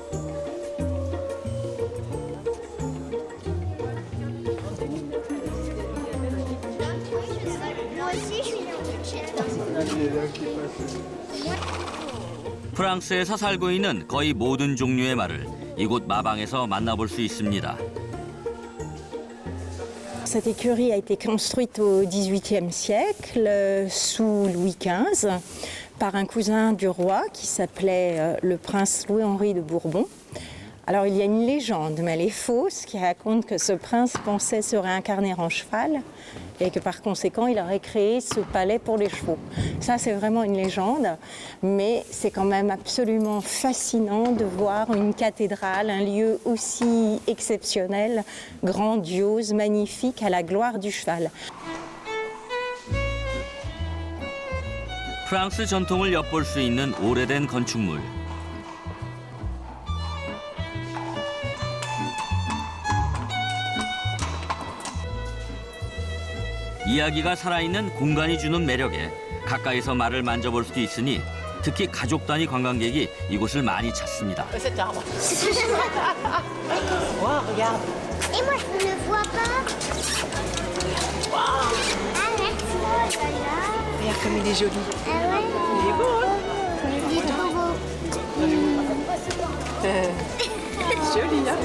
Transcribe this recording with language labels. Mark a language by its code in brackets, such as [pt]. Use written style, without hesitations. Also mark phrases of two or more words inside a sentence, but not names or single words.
[ko] 프랑스에서 살고 있는 거의 모든 종류의 말을 이곳 마방에서 만나볼 수 있습니다. [fr] Cette écurie a été construite au XVIIIe siècle, sous Louis XV, par un cousin du roi qui s'appelait le prince Louis-Henri de Bourbon. Alors il y a une légende, mais elle est fausse, qui raconte que ce prince pensait se réincarner en cheval et que par conséquent il aurait créé ce palais pour les chevaux. Ça c'est vraiment une légende, mais c'est quand même absolument fascinant de voir une cathédrale, un lieu aussi exceptionnel, grandiose, magnifique, à la gloire du cheval. [ko] 프랑스 전통을 엿볼 수 있는 오래된 건축물. 이야기가 살아있는 공간이 주는 매력에 가까이서 말을 만져볼 수도 있으니 특히 가족 단위 관광객이 이곳을 많이 찾습니다. [fr] Wow, regarde. Et moi, je ne vois pas. Wow. Ah, merci. Regarde comme il est joli. Ah ouais. Il est beau, hein? Il est trop beau. Joli, hein?